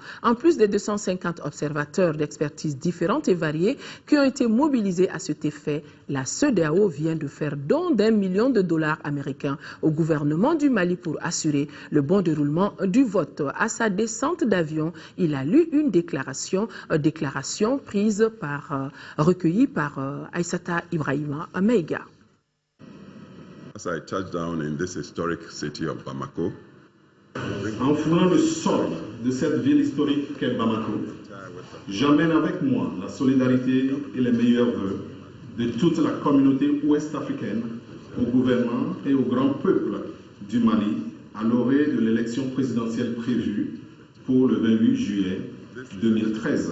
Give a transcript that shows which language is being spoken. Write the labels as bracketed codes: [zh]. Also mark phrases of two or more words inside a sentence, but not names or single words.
[fr] En plus des 250 observateurs d'expertise différentes et variées qui ont été mobilisés à cet effet, la CEDEAO vient de faire don d'1 million de dollars américains au gouvernement du Mali pour assurer le bon déroulement du vote. À sa descente d'avion, il a lu une déclaration recueillie par Aïssata Ibrahima Meiga. [en] As I touched down in this historic city of Bamako, [fr] en foulant le sol de cette ville historique qu'est Bamako, j'emmène avec moi la solidarité et les meilleurs vœux de toute la communauté ouest-africaine, au gouvernement et au grand peuple du Mali à l'orée de l'élection présidentielle prévue pour le 28 juillet 2013.